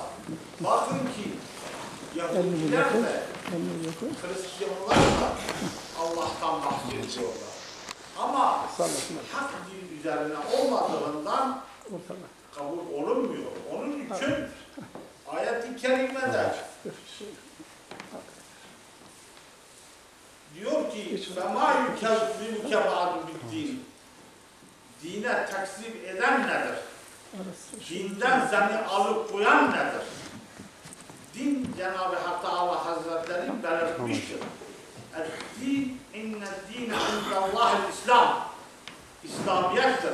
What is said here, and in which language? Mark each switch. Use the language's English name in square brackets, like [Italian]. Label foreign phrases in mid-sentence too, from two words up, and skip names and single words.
[Turkish] Bakın ki Yahudiler de Hristiyanlar da Allah'tan bahsediyorlar. Ama hak din üzerine olmadığından kabul olunmuyor. Onun için ayet-i kerimede diyor ki [Arabic] فَمَا يُكَذِّبُكَ بَعْدُ بِالدِّينِ. [Turkish] Dine tekzip eden nedir? Dinden seni alıkoyan nedir? Din Cenab-ı Hak Teala Hazretleri belirtmiştir. [Arabic] الدين إن الدين عند الله الإسلام. [Turkish] İslamiyettir.